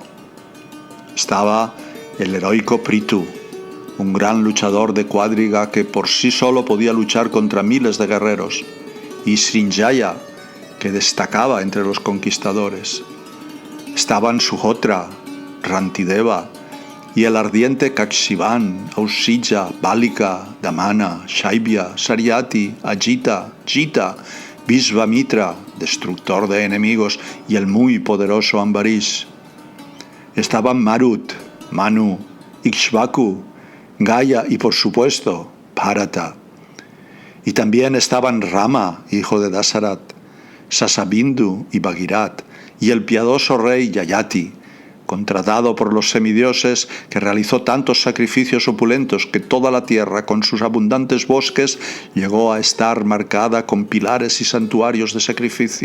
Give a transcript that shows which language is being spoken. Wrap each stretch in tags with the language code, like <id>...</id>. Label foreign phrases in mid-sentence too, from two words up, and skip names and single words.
<es>Estaba el heroico Prithu, un gran luchador de cuadriga que por sí solo podía luchar contra miles de guerreros, y Srinjaya, que destacaba entre los conquistadores. Estaban Suhotra, Rantideva y el ardiente Kakshivan, Ausija, Balika, Damana, Shaibya, Saryati, Ajita, Jita, Visvamitra, destructor de enemigos, y el muy poderoso Ambarish. Estaban Marut, Manu, Ikshvaku, Gaya y por supuesto Bharata. Y también estaban Rama, hijo de Dasarat, Sasabindu y Bhagirat, y el piadoso rey Yayati, contratado por los semidioses, que realizó tantos sacrificios opulentos que toda la tierra, con sus abundantes bosques, llegó a estar marcada con pilares y santuarios de sacrificio.</es>